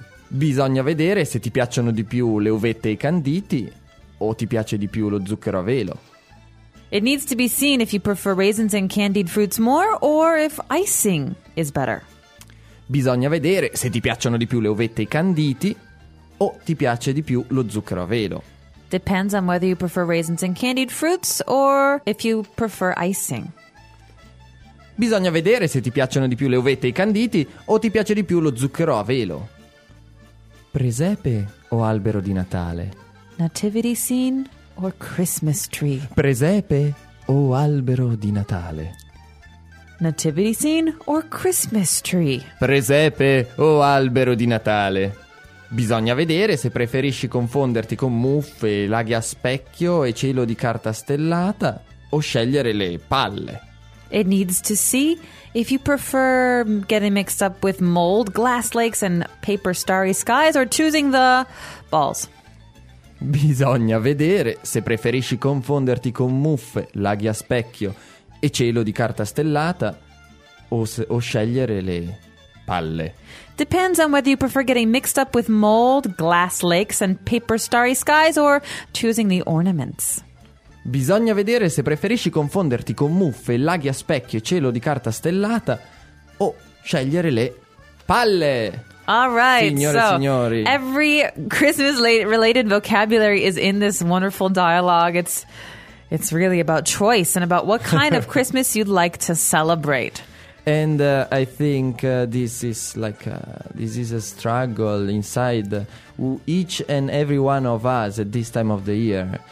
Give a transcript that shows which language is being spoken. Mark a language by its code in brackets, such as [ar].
[it] Bisogna vedere se ti piacciono di più le uvette e i canditi o ti piace di più lo zucchero a velo. [en] It needs to be seen if you prefer raisins and candied fruits more or if icing is better. [it] Bisogna vedere se ti piacciono di più le ovette e i canditi o ti piace di più lo zucchero a velo. [en] Depends on whether you prefer raisins and candied fruits or if you prefer icing. [it] Bisogna vedere se ti piacciono di più le ovette e i canditi o ti piace di più lo zucchero a velo. Presepe o albero di Natale? [en] Nativity scene? Or Christmas tree. [it] Presepe o albero di Natale? [en] Nativity scene or Christmas tree? [it] Presepe o albero di Natale? Bisogna vedere se preferisci confonderti con muffe, laghi a specchio e cielo di carta stellata o scegliere le palle. [en] it needs to see. If you prefer getting mixed up with mold, glass lakes and paper starry skies, or choosing the balls. [it] Bisogna vedere se preferisci confonderti con muffe, laghi a specchio e cielo di carta stellata o scegliere le palle. [en] Depends on whether you prefer getting mixed up with mold, glass lakes and paper starry skies or choosing the ornaments. [it] Bisogna vedere se preferisci confonderti con muffe, laghi a specchio e cielo di carta stellata o scegliere le palle. [en] All right, [it] signore, [en] so [it] signori. [en] Every Christmas-related vocabulary is in this wonderful dialogue. It's really about choice and about what kind of Christmas you'd like to celebrate. And I think this is like this is a struggle inside each and every one of us at this time of the year.